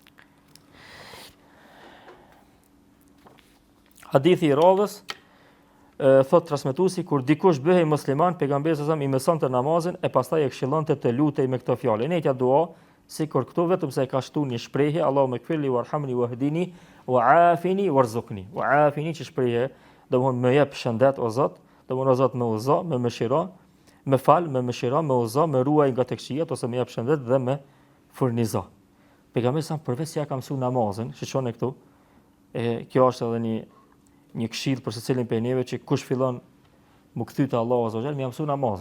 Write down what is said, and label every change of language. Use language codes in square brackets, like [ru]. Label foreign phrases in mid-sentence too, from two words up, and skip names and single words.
[sq] Hadithi i radhës thot transmetuesi, kur dikush bëhej musliman, pejgamberi sa i mësonte namazin e pastaj e këshillonte të lutej me këtë fjalë. Netja dua, sikur këtu vetëm se e ka shtuar një shprehje, [ar] اللهم اغفر لي وارحمني واهدني وعافني وارزقني. [sq] Wa'afini që shprehje, domthonë më jep shëndet o Zot, domthonë o Zot më uzo, më mëshiro, më fal, më mëshiro, më uzo, më ruaj nga tek shihet ose më jep shëndet dhe më furnizo. Pejgamberi sa përveç se ja ka mësuar namazin, shiçoni këtu, kjo është edhe një këshill për secilin prej neve që kush fillon mu kthy te Allahu [ar] عز وجل, [sq] më mëson namazin.